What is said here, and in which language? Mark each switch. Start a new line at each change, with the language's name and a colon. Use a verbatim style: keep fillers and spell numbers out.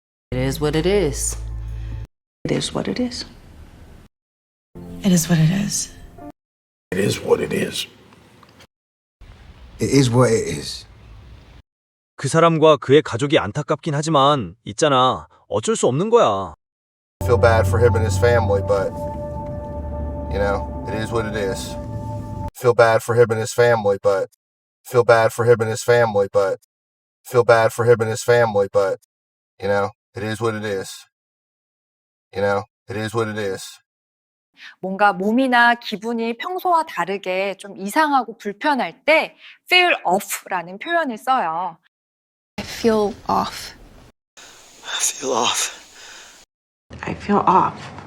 English: It is what it is. It is what it is. It is what it is. It is what it is. It is what it is.
Korean: 그 사람과 그의 가족이 안타깝긴 하지만 있잖아. 어쩔 수 없는 거야.
English: Feel bad for him and his family, but, you know, it is what it is. Feel bad for him and his family, but, feel bad for him and his family, but, feel bad for him and his family, but, you know, it is what it is. You know, it is what it is.
Korean: 뭔가 몸이나 기분이 평소와 다르게 좀 이상하고 불편할 때
English: feel off
Korean: 라는 표현을 써요.
English: I feel off. I feel off. I feel off.